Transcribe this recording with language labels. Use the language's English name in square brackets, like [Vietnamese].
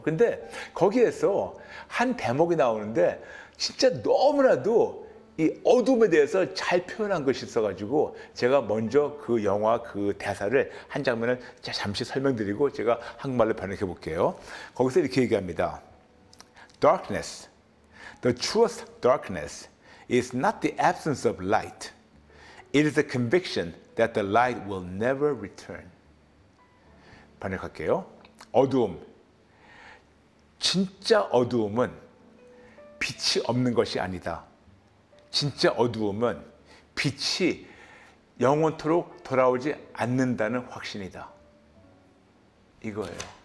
[Korean] 근데 거기에서 한 대목이 나오는데 진짜 너무나도 이 어둠에 대해서 잘 표현한 것이 있어가지고 제가 먼저 그 영화 그 대사를 한 장면을 잠시 설명드리고 제가 한국말로 번역해 볼게요. 거기서 이렇게 얘기합니다. [English] Darkness, the truest darkness is not the absence of light. It is the conviction that the light will never return. [Korean] 번역할게요. 어두움. 진짜 어두움은 빛이 없는 것이 아니다. 진짜 어두움은 빛이 영원토록 돌아오지 않는다는 확신이다. 이거예요.